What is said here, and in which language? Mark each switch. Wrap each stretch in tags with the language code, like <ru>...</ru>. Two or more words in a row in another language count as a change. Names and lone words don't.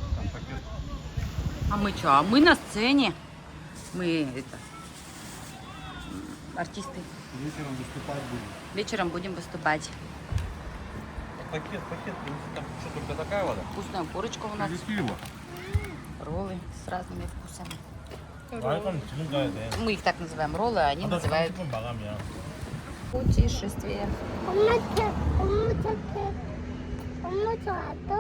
<ru>А мы что? А мы на сцене. Мы это, артисты. Вечером выступать будем. Вечером будем выступать. Пакет, там что, только такая вода? Вкусная курочка у нас, Пиво. роллы с разными вкусами.</ru> <ko>그럼 지금 가야 돼.</ko> <ru>Мы их так называем роллы, а они называют</ru> <ko>30분 마감이야.</ko> <ru>путешествие.</ru> <ko>엄마 착해. 엄마 좋아도?</ko>